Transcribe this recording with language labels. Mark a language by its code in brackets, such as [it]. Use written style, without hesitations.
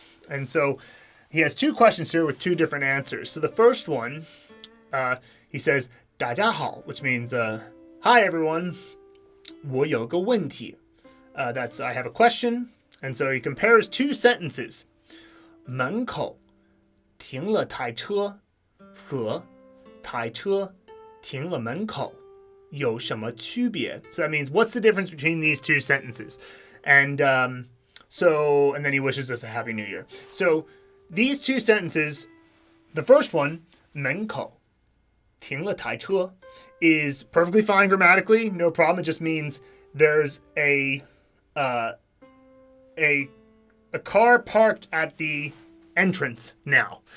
[en] And so he has two questions here with two different answers. So the first one, he says, [zh] 大家好, [en] which means, hi everyone, [zh] 我有个问题. [en] That's, I have a question. And so he compares two sentences. [zh] 门口停了台车和台车停了门口有什么区别? [en] So that means, what's the difference between these two sentences? And and then he wishes us a happy new year. So these two sentences, the first one, [zh] 门口停了台车, [en] is perfectly fine grammatically, no problem. It just means there's a car parked at the entrance now.